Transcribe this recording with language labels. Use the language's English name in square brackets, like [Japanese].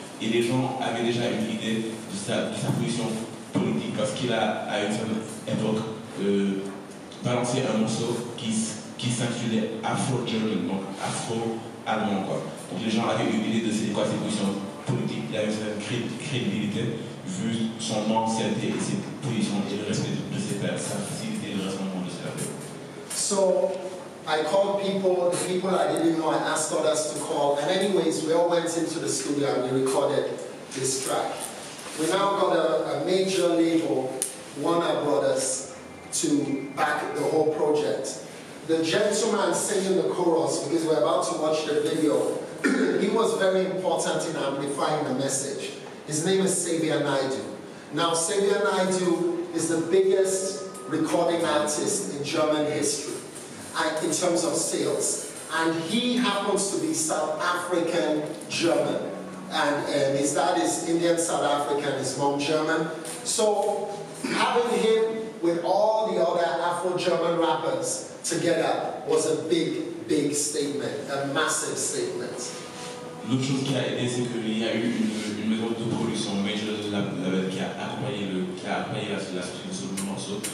[French] Et les gens avaient déjà une idée de sa position politique, parce qu'il a, à une certaine époque, balancé un morceau qui s'intitulait Afro-German, donc afro-allemand, quoi. Donc les gens avaient une idée de c'est quoi ses positions politiques. Il avait une certaine crédibilité, vu son ancienneté et ses positions et le respect de ses pairs. Ça a facilité le rassemblement de ses rappeurs. [English] So I called people, the people I didn't know, I asked others to call, and anyways, we all went into the studio and we recorded this track. We now got a major label, Warner Brothers, to back the whole project. The gentleman singing the chorus, because we're about to watch the video, he was very important in amplifying the message. His name is Xavier Naidoo. Now, Xavier Naidoo is the biggest recording artist in German history in terms of sales. And he happens to be South African German. And his dad is Indian South African, his mom German. So having him with all the other Afro-German rappers together was a big, big statement, a massive statement. [French] L'autre chose qui a aidé, c'est qu'il y a eu une maison de production, major label, qui a accompagné la sortie de ce morceau.